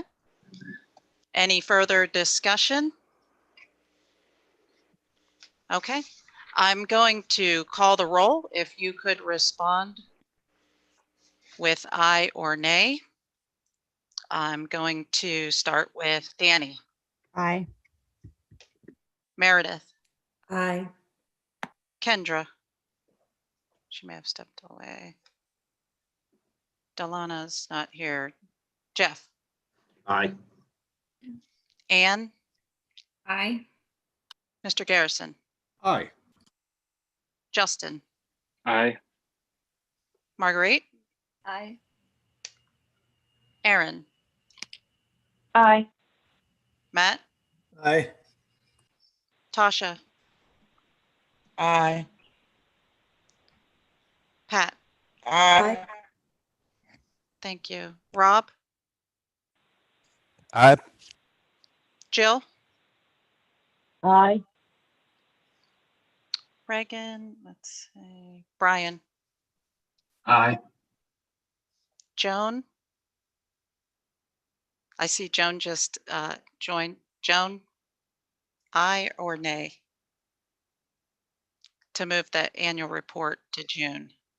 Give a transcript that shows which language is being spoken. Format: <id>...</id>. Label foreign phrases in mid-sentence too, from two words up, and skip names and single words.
<en>Any further discussion? Okay, I'm going to call the roll. If you could respond with aye or nay. I'm going to start with Danny. Aye. Meredith. Aye. Kendra. She may have stepped away. Delana's not here. Jeff. Aye. Anne. Aye. Mr. Garrison. Aye. Justin. Aye. Marguerite. Aye. Aaron. Aye. Matt. Aye. Tasha. Aye. Pat. Aye. Thank you. Rob. Aye. Jill. Aye. Reagan. Let's see. Brian. Aye. Joan. I see Joan just joined. Joan, aye or nay to move the annual report to June?</en>